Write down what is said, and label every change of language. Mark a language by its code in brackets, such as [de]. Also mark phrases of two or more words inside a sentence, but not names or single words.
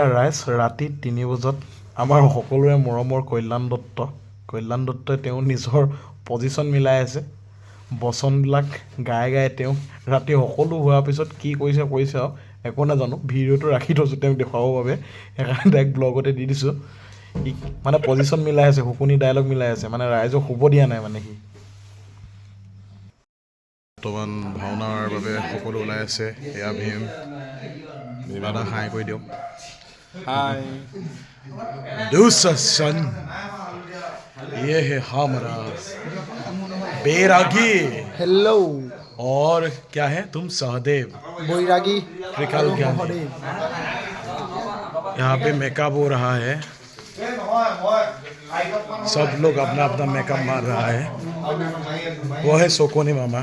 [as] ৰাইজ ৰাতি 3 বজাত আমাৰ সকলোৰে মৰমৰ কল্যাণ দত্তই তেওঁ নিজৰ পজিশ্যন মিলাই আছে বচনবিলাক গাই তেওঁ ৰাতি সকলো হোৱাৰ পিছত কি কৰিছে আৰু একো নাজানো ভিডিঅ'টো ৰাখি থৈছোঁ তেওঁক দেখুৱাবৰ বাবে সেইকাৰণে তাইক ব্লগতে দি দিছোঁ মানে পজিশ্যন মিলাই আছে শুকুনি ডাইলগ মিলাই আছে মানে ৰাইজক শুব দিয়া নাই মানে সি বৰ্তমান ভাওনাৰ বাবে সকলো ওলাই আছে এয়া ভীম দাদা হাই কৰি দিয়ক হাই [hi] দুঃশাसन ये है हमारा बैरागी हेलो और क्या है तुम सहदेव बैरागी त्रिकाल ज्ञानी यहाँ पे मेकअप हो रहा है सब लोग अपना मेकअप मार रहा है वो है सोकोनी मामा